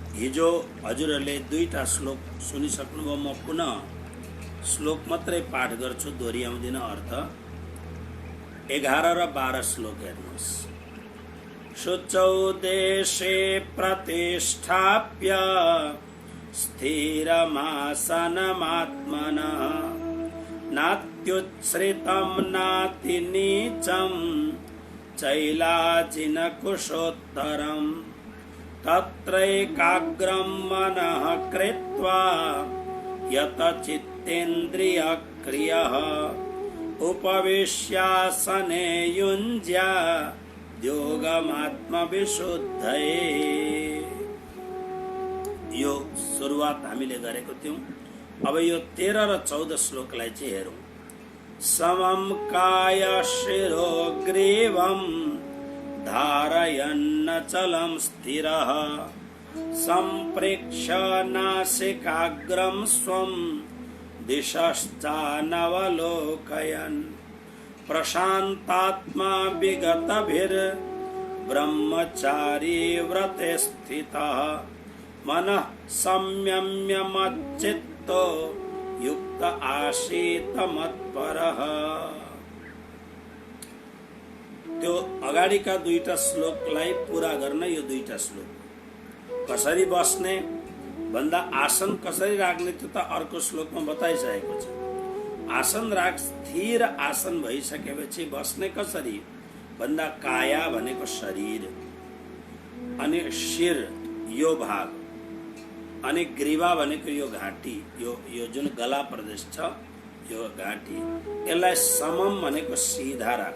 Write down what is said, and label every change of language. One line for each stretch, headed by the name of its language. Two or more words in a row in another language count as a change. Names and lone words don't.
Nepali: हिजो हजुरहरूले दुईटा श्लोक सुनिसक्नुभयो। म पुनः श्लोक मात्रै पाठ गर्छु, दोहोऱ्याउँदिन अर्थ। 11 र 12 श्लोक हेर्नुहोस्।
Sanskrit: शुचौ देशे प्रतिष्ठाप्य स्थिरमासनमात्मनः नात्युच्छ्रितं नातिनीचं चैलाजिनकुशोत्तरम् तत्रैकाग्रं मनः कृत्वा यतचित्तेन्द्रियक्रियः उपविश्यासने युञ्ज्यात् योगमात्मविशुद्धये।
Nepali: यो सुरुवात हामीले गरेको थियौं। अब यो 13 र 14 श्लोकलाई चाहिँ हेरौं।
Sanskrit: समं काय शिरो ग्रीवं धारयन्नचलं स्थिरः सम्प्रेक्ष्य नासिकाग्रं स्वं दिशश्चानवलोकयन् प्रशान्तात्मा विगतभिर्ब्रह्मचारी व्रते स्थितः मनः संयम्य मच्चित्तो युक्त आसीत मत्परः।
Nepali: त्यो अगाडिका दुईटा श्लोकलाई पूरा गर्न यो दुईटा श्लोक। कसरी बस्ने भन्दा आसन कसरी राख्ने त्यो त अर्को श्लोकमा बताइसकेको छ। आसन राख, स्थिर आसन भइसकेपछि बस्ने कसरी भन्दा काया भनेको शरीर, अनि शिर यो भाग, अनि ग्रीवा भनेको यो घाँटी, यो जुन गला प्रदेश छ यो घाँटी, यसलाई समम भनेको सिधा राख्ने।